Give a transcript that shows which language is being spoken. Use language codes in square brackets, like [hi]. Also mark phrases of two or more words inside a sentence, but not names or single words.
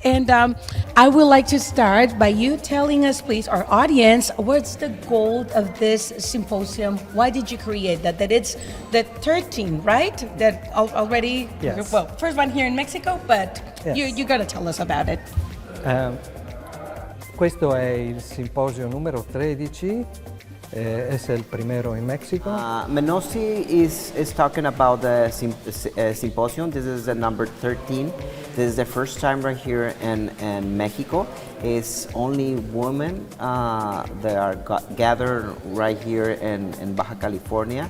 [en] And I would like to start by you telling us, please, our audience, what's the goal of this symposium? Why did you create that? That it's the 13, right? That already, yes. Well, first one here in Mexico, but yes. you got to tell us about it. [it] Questo è il simposio numero 13, [es] es el primero in Mexico. [en] Menossi is talking about the symposium. This is the number 13. This is the first time right here in Mexico. It's only women that are gathered right here in Baja California.